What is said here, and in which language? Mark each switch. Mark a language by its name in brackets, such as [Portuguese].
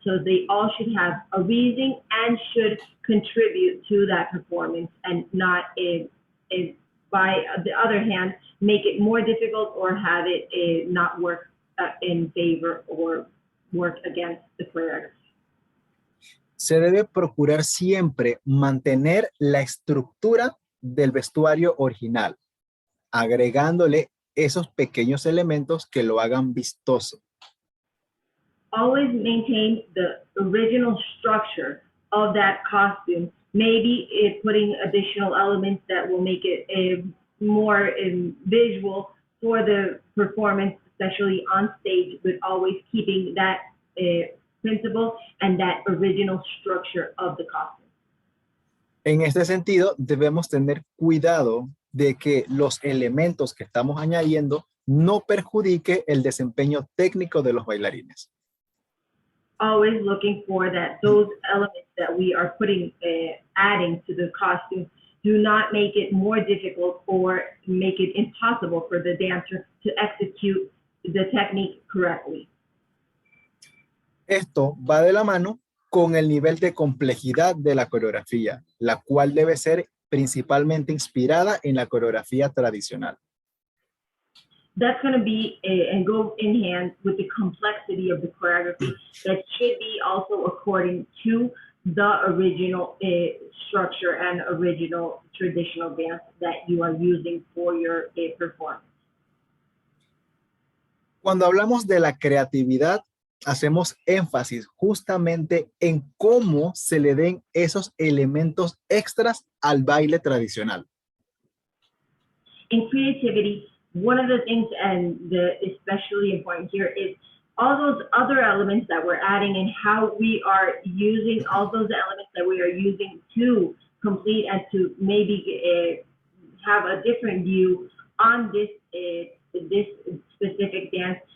[English] So they all should have a reason and should contribute to that performance and not, by the other hand, make it more difficult or have it not work in favor or work against the choreography. [Spanish] Se debe procurar siempre mantener la estructura del vestuario original, agregándole esos pequeños elementos que lo hagan vistoso. [English] Always maintain the original structure of that costume, maybe putting additional elements that will make it more visual for the performance, especially on stage, but always keeping that principle and that original structure of the costume. [Spanish] En este sentido, debemos tener cuidado de que los elementos que estamos añadiendo no perjudique el desempeño técnico de los bailarines. [English] Always looking for that those elements that we are putting, adding to the costume do not make it more difficult or make it impossible for the dancer to execute the technique correctly. [Spanish] Esto va de la mano con el nivel de complejidad de la coreografía, la cual debe ser principalmente inspirada en la coreografía tradicional. [English] That's going to be and go in hand with the complexity of the choreography that should be also according to the original structure and original traditional dance that you are using for your performance. [Spanish] Cuando hablamos de la creatividad, hacemos énfasis justamente en cómo se le den esos elementos extras al baile tradicional. [English] In creativity, one of the things and the especially important here is all those other elements that we're adding and how we are using all those elements that we are using to complete and to maybe have a different view on this this specific dance.